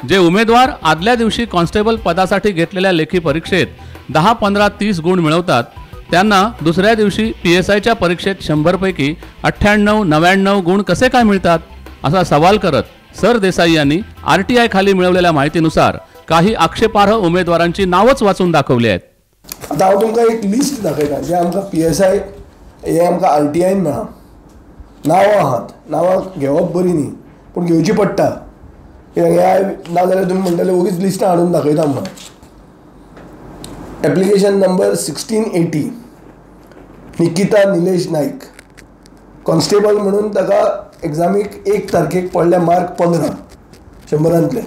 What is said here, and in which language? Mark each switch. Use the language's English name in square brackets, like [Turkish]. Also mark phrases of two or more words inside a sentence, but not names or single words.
[Marathi] जे उमेदवार आदल्या दिवशी कॉन्स्टेबल पदासाठी घेतलेल्या लेखी परीक्षेत 10, 15, 30 गुण मिळवतात त्यांना दुसऱ्या दिवशी PSIच्या परीक्षेत 100 पैकी 98, 99 गुण कसे काय मिळतात असा सवाल करत सरदेसाई यांनी RTI खाली मिळवलेल्या माहितीनुसार काही आक्षेपार्ह उमेदवारांची नावच वाचून दाखवली आहेत. [Konkani] आता हांव तुमकां एक लिस्ट दाखयता जे आमकां PSI हे आमकां RTI मेळ्ळा. नांवां आहात, नांवां घेवप बरी न्ही पूण घेवची पडटा कित्याक नाजाल्यार तुमी म्हणटले वगीच लिस्टां हाडून दाखयता म्हणून. [English] application number [Konkani] 1680 निकिता निलेश नाईक कॉन्स्टेबल म्हणून ताका एग्जामीक 1 तारखेक पडले मार्क 15 100तले.